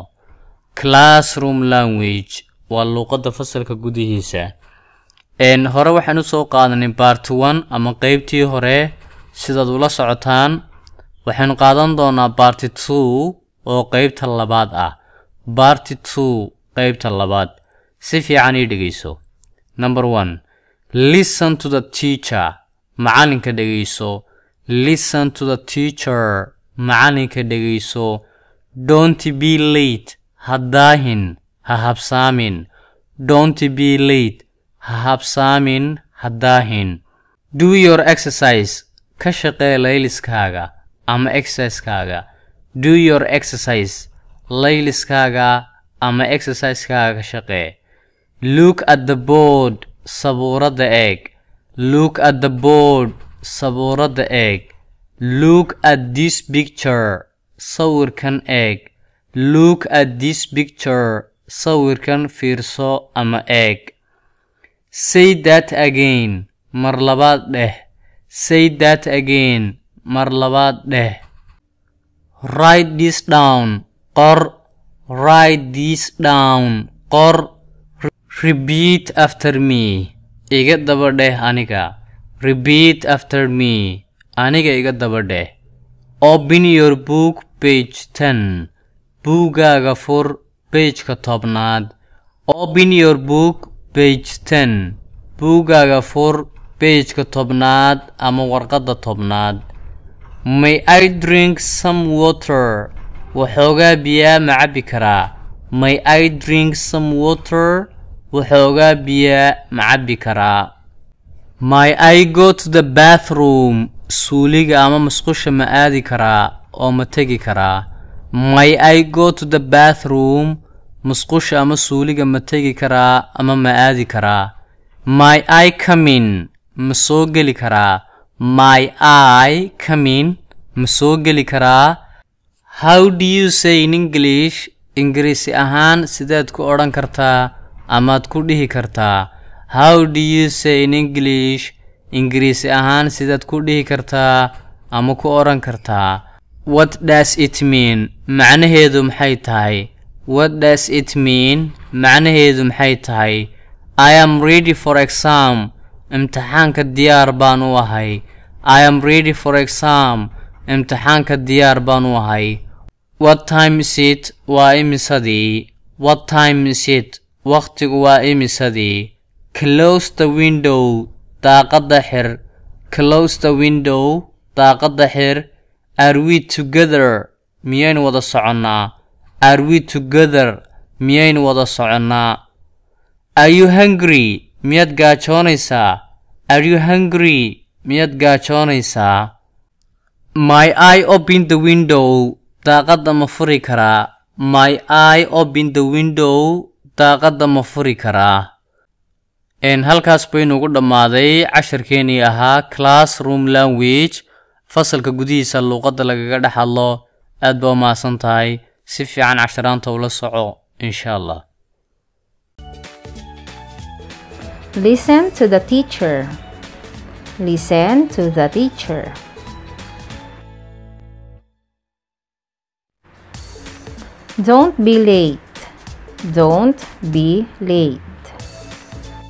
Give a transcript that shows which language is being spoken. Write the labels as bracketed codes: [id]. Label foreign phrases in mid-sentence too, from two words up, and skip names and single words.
[en] classroom language [so] waa luqadda fasalka gudihiisa. hore waxaan u soo qaadanay part 1 ama qaybtii hore. sidaad ula socotaan waxaan qaadan doonaa part 2 oo qaybta labaad ah. part 2 qaybta labaad. si fiican ii dhegeyso. [en] number 1, listen to the teacher. [so] macalinka dhegeyso. [en] listen to the teacher. [so] macalinka dhegeyso. [en] don't be late. [so] hadaahin, ha habsaamin. [en] don't be late. [so] ha habsaamin, hadaahin. [en] do your exercise. [so] ka shaqee layliskaaga ama exercise-kaaga. [en] do your exercise. [so] layliskaaga ama exercise-kaaga ka shaqee. [en] look at the board. [so] sabuuradda eeg. [en] look at the board. [so] sabuuradda eeg. [en] look at this picture. [so] sawirkan eeg. [en] look at this picture. [so] sawirkan fiirso ama eeg. [en] say that again. [so] mar labaad dheh. [en] say that again. [so] mar labaad dheh. [en] write this down. qor. write this down. qor. repeat after me. [so] iga daba dheh aniga. [en] repeat after me. [so] aniga iga daba dheh. [en] open your book page 10. [so] buugaaga fur page-ka 10aad. [en] open your book page 10. [so] buugaaga fur page-ka 10aad ama warqadda 10aad. [en] may I drink some water. [so] waxoogaa biyaa ma cabbi karaa. [en] may I drink some water. [so] waxoogaa biyaa ma cabbi karaa. [en] may I go to the bathroom. [so] suuliga ama musqusha ma aadi karaa oo ma tegi karaa. [en] may I go to the bathroom. [so] musqusha ama suuliga ma tegi karaa ama ma aadi karaa. [en] may I come in. [so] ma soo geli karaa. [en] may I come in. [so] ma soo geli karaa. [en] how do you say in English. [so] ingiriisi ahaan sidaad ku odhan kartaa amaad ku dhihi kartaa. [en] how do you say in English. [so] ingiriisi ahaan sidaad ku dhihi kartaa ama ku odhan kartaa. [en] what does it mean. [so] macnaheedu maxay tahay. [en] what does it mean. [so] macnaheedu maxay tahay. [en] I am ready for exam. [so] imtixaanka diyaar baan u ahay. [en] I am ready for exam. [so] imtixaanka diyaar baan u ahay. [en] what time is it. [so] waa imisadii. [en] what time is it. [so] waqtigu waa imisadii. [en] close the window. [so] daaqadda xir. [en] close the window. [so] daaqadda xir. [en] are we together. [so] miyaynu wada soconnaa. [en] are we together. [so] miyaynu wada soconnaa. [en] are you hungry. [so] miyaad gaajoonaysaa. [en] are you hungry. [so] miyaad gaajoonaysaa. [en] may I open the window. [so] daaqadda ma furi karaa. [en] may I open the window. [so] daaqadda ma furi karaa. halkaas baynu ugu dhammaaday casharkeenii ahaa [en] classroom language. [so] fasalka gudihiisa luqadda lagaga dhex hadlo. aad baa u mahadsan tahay. si fiican casharaanta ula soco [ar] insha Allah. [en] Listen to the teacher. Listen to the teacher. Don't be late. Don't be late.